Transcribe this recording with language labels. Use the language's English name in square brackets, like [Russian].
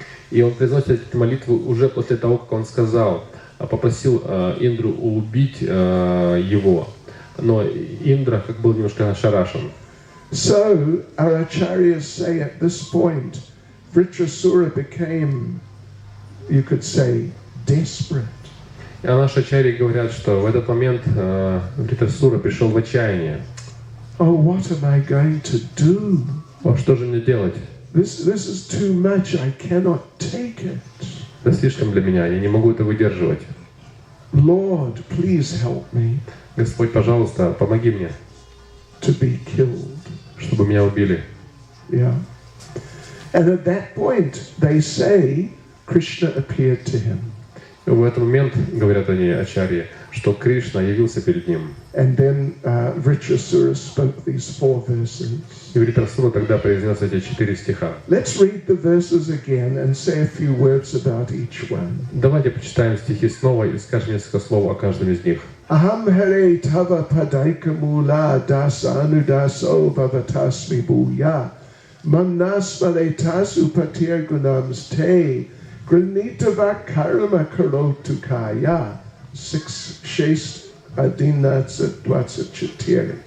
[Russian] И он произносит эти молитвы уже после того, как он попросил Индру убить его. Но Индра как был немножко ошарашен. [English] So our acharyas say at this point, Vritrasura became, you could say, desperate. [Russian] А наши ачарьи говорят, что в этот момент Вритрасура пришел в отчаяние. [English] Oh, what am I going to do? [Russian] Что же мне делать? [English] This is too much. I cannot take it. [Russian] Это слишком для меня, я не могу это выдерживать. [English] Lord, please help me. [Russian] Господь, пожалуйста, помоги мне. [English] To be killed. [Russian] Чтобы меня убили. [English] Yeah. And at that point, they say, Krishna appeared to him. [Russian] И в этот момент, говорят они, ачарьи, что Кришна явился перед ним. [English] And then Vritrasura spoke these 4 verses. [Russian] И Вритрасура тогда произнес эти 4 стиха. [English] Let's read the verses again and say a few words about each one. [Russian] Давайте почитаем стихи снова и скажем несколько слов о каждом из них. [Sanskrit] Aham hare tava padaika mula dasa anudaso bhavatasmi bhuya manasmale tasu patir gunams te granitava karma karotu kaya 6:11-24.